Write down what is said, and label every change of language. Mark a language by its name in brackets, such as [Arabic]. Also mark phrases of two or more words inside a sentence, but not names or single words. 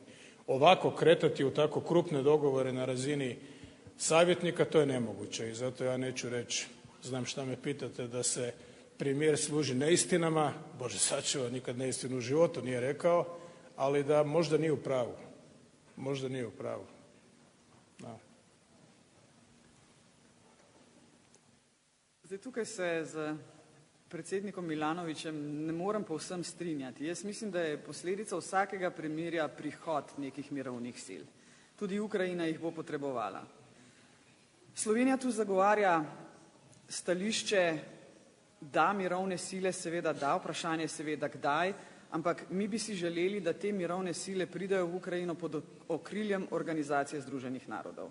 [Croatian] Ovako kretati u tako krupne dogovore na razini savjetnika, to je nemoguće, i zato ja neću reći, znam šta me pitate, da se premijer služi neistinama, Bože sačuva, nikad neistinu u životu nije rekao, ali da možda nije u pravu. Možda nije u pravu. Da. [Slovenian] Zdaj, tukaj se z predsednikom Milanovićem ne morem povsem strinjati. Jaz mislim, da je posledica vsakega premirja prihod nekih mirovnih sil. Tudi Ukrajina jih bo potrebovala. Slovenija tu zagovarja stališče, da mirovne sile seveda da, vprašanje seveda kdaj, ampak mi bi si želeli, da te mirovne sile pridejo v Ukrajino pod okriljem Organizacije združenih narodov.